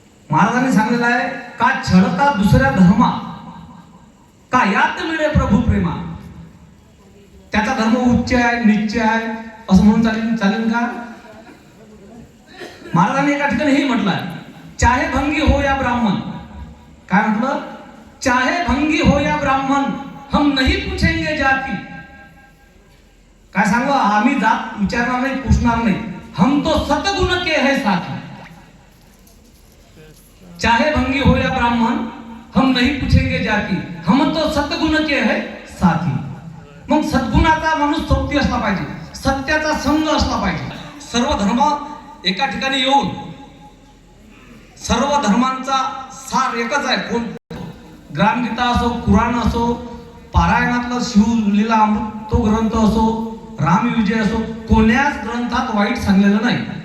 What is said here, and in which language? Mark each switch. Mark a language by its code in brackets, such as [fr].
[mr] महाराजांनी सांगितलं आहे का छळता दुसऱ्या धर्मा, का यात मिळे प्रभू प्रेमा. त्याचा धर्म उच्च आहे, निच्च आहे असं म्हणून चालेल का? महाराजांनी एका ठिकाणी हे म्हटलं आहे, [hi] चाहे भंगी हो या ब्राह्मण. [mr] काय म्हटलं? [hi] चाहे भंगी हो या ब्राह्मण, हम नहीं पूछेंगे जाती. [mr] काय सांगू? आम्ही जात विचारणार नाही, पूछणार नाही. [hi] हम तो सतगुण के है साथी. चाहे भंगी हो या ब्राह्मण, हम नहीं पूछेंगे जाती, हम तो सतगुण के है साथी. [mr] मग सद्गुणाचा माणूस सोबती असला पाहिजे, सत्याचा संघ असला पाहिजे. सर्व धर्म एका ठिकाणी येऊन, सर्व धर्मांचा सार एकच आहे. कोण ग्रामगीता असो, कुराण असो, पारायणातलं शिवलीला अमृत तो ग्रंथ असो, रामविजय असो, कोण्याच ग्रंथात वाईट सांगलेलं नाही.